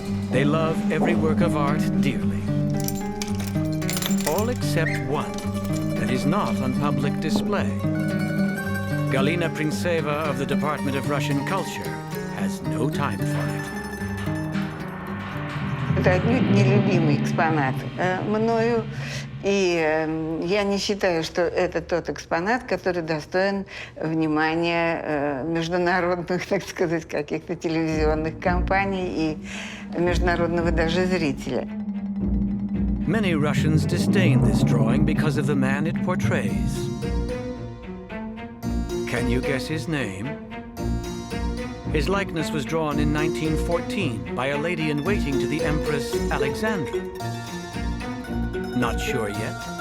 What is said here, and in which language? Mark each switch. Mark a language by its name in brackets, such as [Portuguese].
[English] They love every work of art dearly. All except one that is not on public display. Galina Printseva of the Department of Russian Culture has no time for it. [Russian] Это отнюдь нелюбимый экспонат мною, и я не считаю, что это тот экспонат, который достоин внимания международных, так сказать, каких-то телевизионных компаний и международного даже зрителя. [English] Many Russians disdain this drawing because of the man it portrays. Can you guess his name? His likeness was drawn in 1914 by a lady-in-waiting to the Empress Alexandra. Not sure yet.